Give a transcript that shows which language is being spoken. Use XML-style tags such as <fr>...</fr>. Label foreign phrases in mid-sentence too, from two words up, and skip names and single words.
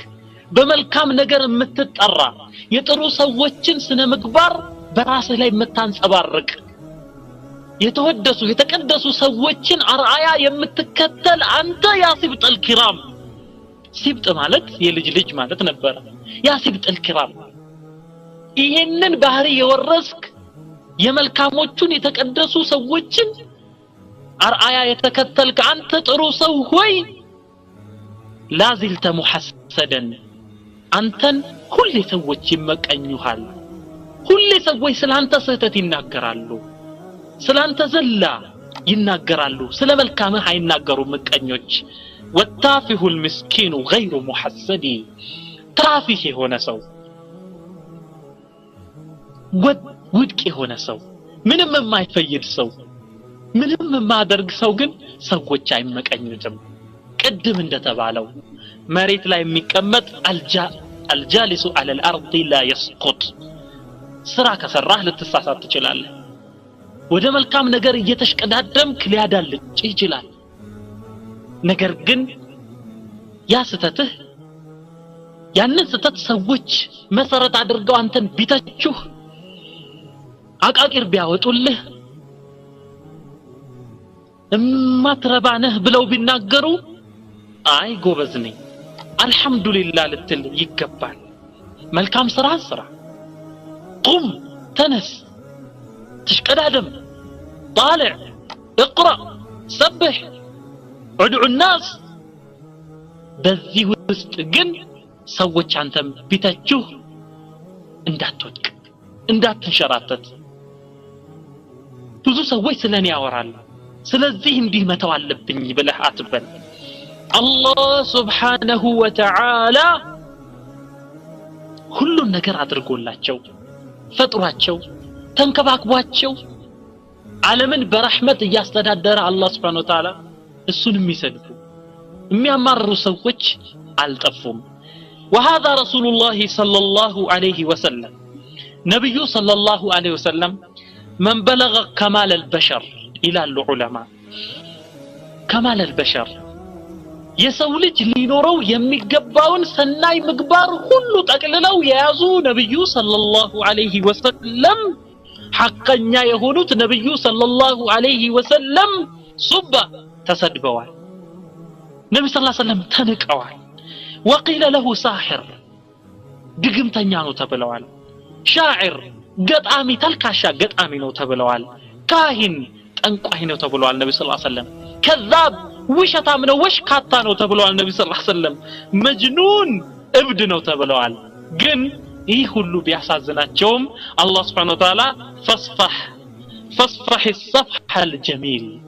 <am>በመልካም ነገር የምትጠራ የጥሩ ሰዎችን ስነ ምግባር በራስህ ላይ የምታንጸባርቅ የተወደሱ የተቀደሱ ሰዎችን አርአያ የምትከተል አንተ</am> <ar>يا سبط الكرام</ar> <am>ሲብጥ ማለት የልጅ ልጅ ማለት ነበር</am> <ar>يا سبط الكرام</ar> <am>ይሄንን ባህሪ የወረስክ የመልካሞቹን የተቀደሱ ሰዎችን አርአያ የተከተልክ አንተ ጥሩ ሰው ሆይ</am> <ar>لا زلت محسدا</ar> <am>አንተን ሁሌ ሰዎች ይመቀኙሃል ሁሌ ሰዎች ስላንተ ስህተት ይናገራሉ ስላንተ ዘላ ይናገራሉ ስለ መልካምህ አይናገሩም ምቀኞች</am> <ar>والتافه المسكين غير محسد</ar> <am>تافه የሆነ ሰው ውድቅ የሆነ ሰው ምንም የማይፈይድ ሰው ምንም የማያደርግ ሰው ግን ሰዎች አይመቀኙትም ቅድም እንደተባለው መሬት ላይ የሚቀመጥ</am> <ar>الجالس على الارض لا يسقط</ar> <am>ስራ ከሰራህ ልትሳሳት ትችላለህ ወደ መልካም ነገር እየተሽቀዳደምክ ሊያዳልጥ ይችላል ነገር ግን ያ ስተትህ ያንን ስተት ሰዎች መሰረት አድርገው አንተን ቢተቹህ አቃቂር ቢያወጡልህ እማትረባነህ ብለው ቢናገሩ አይ ጎበዝ ነኝ አልহামዱሊላህ ልትል ይገባል መልካም ስራ ስራ ቁም ተነስ</am> <ar>تشقدادم طالع اقرأ سبح ادعو الناس</ar> <am>በዚህ ውስጥ ግን ሰዎች አንተም ቢተቹህ እንዳትወድቅ እንዳትንሸራተት ብዙ ሰዎች ስለኔ ያወራሉ ስለዚህ እንዲህ መተው አለብኝ ብለህ አትበል አላህ</am> <ar>سبحانه وتعالى</ar> <am>ሁሉን ነገር አድርጎላቸው ፈጥሯቸው ተንከባክቧቸው ዓለምን በረህመት ያስተዳደረ አላህ</am> <ar>سبحانه وتعالى</ar> <am>እሱን የሚሰድቡ የሚያማርሩ ሰዎች</am> <ar>አልጠፉም وهذا رسول الله صلى الله عليه وسلم نبي صلى الله عليه وسلم من بلغ كمال البشر الى العلماء كمال البشر</ar> <am>የሰው ልጅ ሊኖረው የሚገባውን ሰናይ ምግባር ሁሉ ጠቅልለው የያዙ ነብዩ</am> <ar>صلى الله عليه وسلم</ar> <am>ሐቀኛ የሆኑት ነብዩ</am> <ar>صلى الله عليه وسلم</ar> <am>ሱባ ተሰድበዋል ነብዩ</am> <ar>صلى الله عليه وسلم</ar> <am>ተንቀዋል</am> <ar>وقيل له ساحر</ar> <am>ድግምተኛ ነው ተብለዋል ሻዒር ገጣሚ ተልካሻ ገጣሚ ነው ተብለዋል ካህን ጠንቋይ ነው ተብለዋል ነብዩ</am> <ar>صلى الله عليه وسلم</ar> <am>ከዛብ ውሸታም ነው ወሽካታ ነው ተብለዋል ነብዩ</am> <ar>صلى الله عليه وسلم</ar> <am>መጅኑን እብድ ነው ተብለዋል ግን ይህ ሁሉ ቢያሳዝናቸውም አላህ</am> <ar>سبحانه وتعالى فاصفح الصفح الجميل</ar>